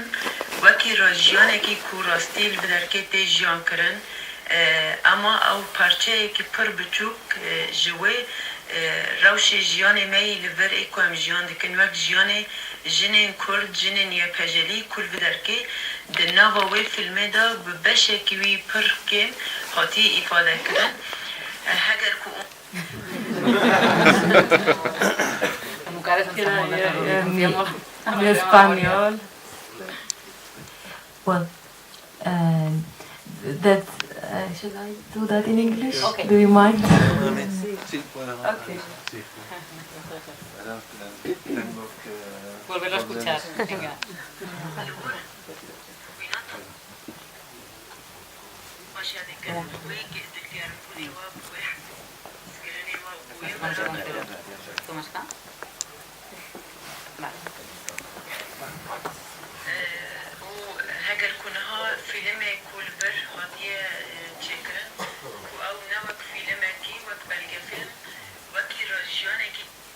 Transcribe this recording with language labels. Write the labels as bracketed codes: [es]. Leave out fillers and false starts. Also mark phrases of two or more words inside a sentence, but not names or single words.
[ku] وکی راجیانه کی کو راستیل بدرکه تی جیان کرن اما او پارچه کی پر بچوک جوه روش جیان می لور ایکو هم جیان دکن وک جیان جنین کرد جنین یا پجلی کل بدرکه دناوا وی فیلمه دا ببشه کیوی پر کن هاتی افاده کرن هگر کو [es] en español. [en] Well, that should I do that in English? Okay. Do you mind? [es] Sí, bueno. Okay. Sí. Tengo que Volverlo a escuchar. Venga. ¿Cómo está? Vale. [ku] هگر کنها فیلم کولبر هاتیه چکرن او نوک فیلم کی وک بلگه فیلم وکی راجیانه کی